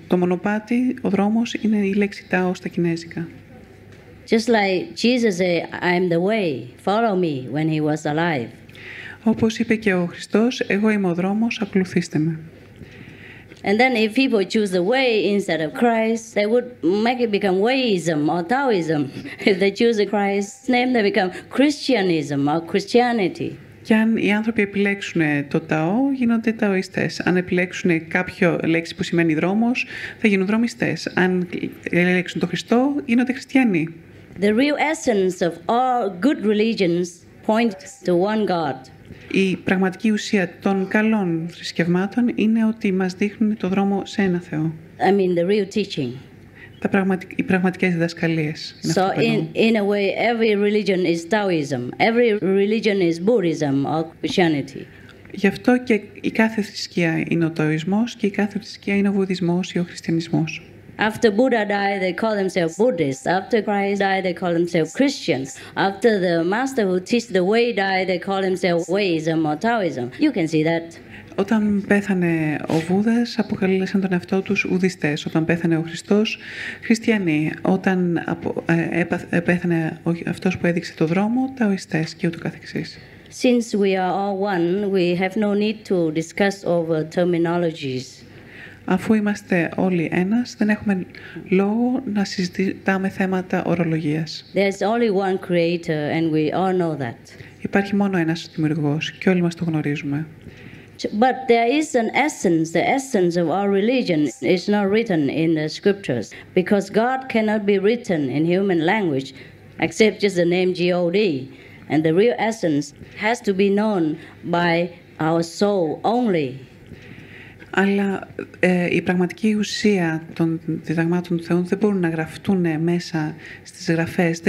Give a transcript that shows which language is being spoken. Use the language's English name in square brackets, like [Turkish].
[Greek] Το μονοπάτι, ο δρόμος είναι η λέξη τάο στα κινέζικα. [English] Just like Jesus said, I'm the way, follow me when he was alive. [Greek] Όπως είπε και ο Χριστός, εγώ είμαι ο δρόμος, ακολουθήστε με. [English] And then if people choose the way instead of Christ, they would make it become Wayism or Taoism. If they choose the Christ's name, they become Christianism or Christianity. [Greek] Και αν οι άνθρωποι επιλέξουν το Ταό, γίνονται Ταοιστές. Αν επιλέξουν κάποιο λέξη που σημαίνει δρόμος, θα γίνουν δρομιστές. Αν επιλέξουν το Χριστό, γίνονται χριστιανοί. [English] The real essence of all good religions points to one God. [Greek] Η πραγματική ουσία των καλών θρησκευμάτων είναι ότι μας δείχνουν το δρόμο σε ένα Θεό. [English] I mean the real teaching. [Greek] Οι πραγματικές διδασκαλίες. [English] So in a way, every religion is Taoism. Every religion is Buddhism or Christianity. [Greek] Γι' αυτό και η κάθε θρησκεία είναι ο Ταοισμός και η κάθε θρησκεία είναι ο Βουδισμός ή ο Χριστιανισμός. [English] After Buddha died, they call themselves Buddhists. After Christ died, they call themselves Christians. After the master who teach the way died, they call themselves Wayism or Taoism. You can see that. [Greek] Όταν πέθανε ο Βούδας, αποκαλέσαν τον εαυτό τους Ουδιστές. Όταν πέθανε ο Χριστός, Χριστιανοί. Όταν πέθανε αυτός που έδειξε το δρόμο, Ταοιστές και ούτω καθεξής. [English] Since we are all one, we have no need to discuss over terminologies. [Greek] Αφού είμαστε όλοι ένας, δεν έχουμε λόγο να συζητάμε θέματα ορολογίας. [English] There's only one creator and we all know that. [Greek] Υπάρχει μόνο ένας δημιουργός και όλοι μας το γνωρίζουμε. [English] But there is an essence. The essence of our religion is not written in the scriptures because God cannot be written in human language except just the name God. And the real essence has to be known by our soul only. [Greek] Αλλά η πραγματική ουσία των διδαγμάτων του Θεού δεν μπορούν να γραφτούν μέσα στις γραφές.